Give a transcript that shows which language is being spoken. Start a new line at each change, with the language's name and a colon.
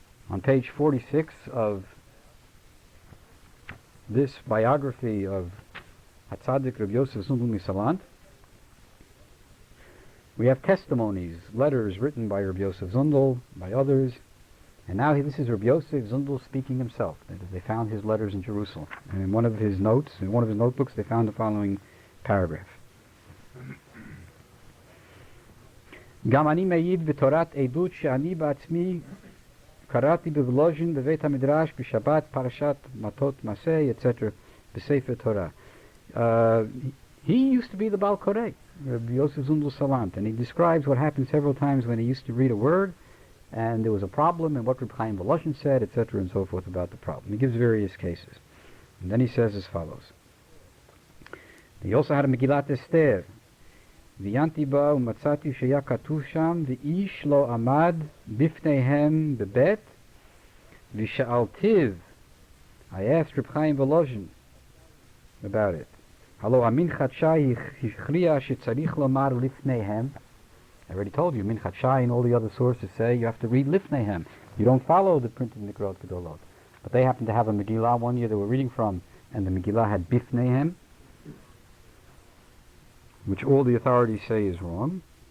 English: On page 46 of this biography of Hatzadik Rabbi Yosef Zundel Salant, we have testimonies, letters written by Rabbi Yosef Zundel, by others, and now this is Rabbi Yosef Zundel speaking himself. They found his letters in Jerusalem, and in one of his notes, in one of his notebooks, they found the following paragraph.
Hebrew: גם אני מעיד בתורת עדות שאני בעצמי קראתי בוולוז'ין בבית המדרש בשבת פרשת מטות מעשה, etc. בספר תורה.
English: He used to be the Baal Koreh, Rabbi Yosef Zundel Salant, and he describes what happened several times when he used to read a word and there was a problem and what Reb Chaim Volozhin said, etc. and so forth about the problem. He gives various cases. And then he says as follows. He also had a Megillat Esther.
Hebrew: ועיינתי בה ומצאתי שהיה כתוב שם ואיש לא עמד בפניהם בבית ושאלתיו.
English: I asked Reb Chaim Volozhin about it.
Hebrew: הלא המנחת שי הכריע שצריך לומר לפניהם.
English: I already told you, Minchat Shai and all the other sources say you have to read Lifneihem. You don't follow the printed Mikrot Gedolot. But they happen to have a Megillah one year they were reading from, and the Megillah had Bifneihem, which all the authorities say is wrong.